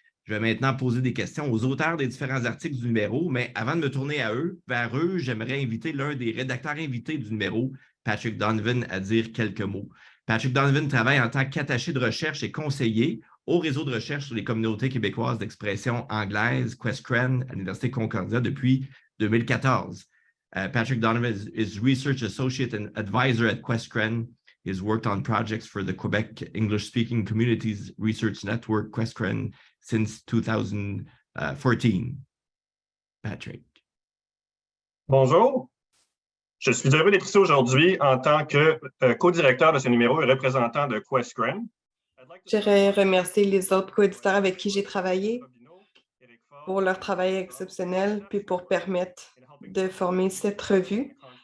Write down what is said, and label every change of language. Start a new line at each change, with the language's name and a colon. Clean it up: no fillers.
French: Je vais maintenant poser des questions aux auteurs des différents articles du numéro, mais avant de me tourner vers eux, j'aimerais inviter l'un des rédacteurs invités du numéro, Patrick Donovan, à dire quelques mots. Patrick Donovan travaille en tant qu'attaché de recherche et conseiller au réseau de recherche sur les communautés québécoises d'expression anglaise, QuestCran, à l'Université Concordia depuis 2014.
English: Patrick Donovan is Research Associate and Advisor at QuestCran. He has worked on projects for the Quebec English-speaking Communities Research Network, QuestCran, since 2014. Patrick.
French: Bonjour. Je suis heureux d'être ici aujourd'hui en tant que co-directeur de ce numéro et représentant de QuestCran. J'aimerais remercier les autres co-éditeurs avec qui j'ai travaillé pour leur travail exceptionnel puis pour permettre de former cette revue.